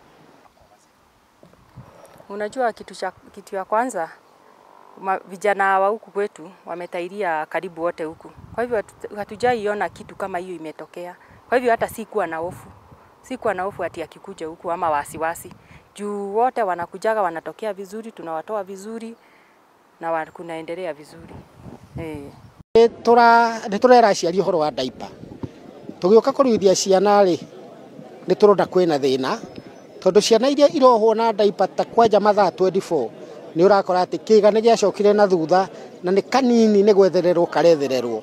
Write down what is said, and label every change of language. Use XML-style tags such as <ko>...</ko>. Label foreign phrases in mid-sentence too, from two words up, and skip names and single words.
<sw>Unajua kitu ya kwanza, vijana wa huku kwetu wametairia karibu wote huku. Kwa hivyo hatujaiona kitu kama hiyo imetokea. Kwa hivyo hata sikuwa na hofu. Sikuwa na hofu ati akikuja huku ama wasiwasi. Juu wote wanakujaga, wanatokea vizuri, tunawatoa vizuri na kunaendelea vizuri.</sw> <ki>Turera aciari uhoro wa diaper. Tugioka kuruithia ciana ri ni turona kwina thina, tondu ciana iria irohwo na diaper ta kwanja mathaa 24 ni urakora ati kiga ni giacokire na thutha, na ni kanini ni gwethererwo karethererwo.</ki>